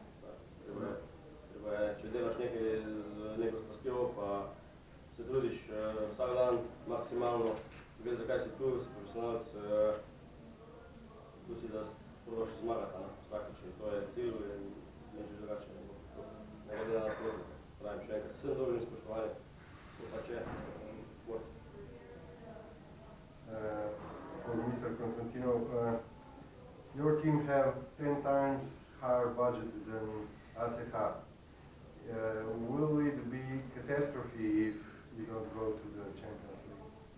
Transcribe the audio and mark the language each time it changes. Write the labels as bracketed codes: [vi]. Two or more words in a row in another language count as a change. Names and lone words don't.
[sl] Treba je, če delaš nekaj z neko strastjo, pa se trudiš vsak dan maksimalno, ve zakaj si tu, si profesionalc, tu si da probaš zmagati, vsakič in to je cilj in nič drugače ne bo. Ne glede na nasprotno, pravim še enkrat, vsem dolžnim spoštovanjem, to pač je šport. [en] Mr. Konstantinov, your team have 10 times higher budget than ACH. Will it be catastrophe if you don't go to the Champions League?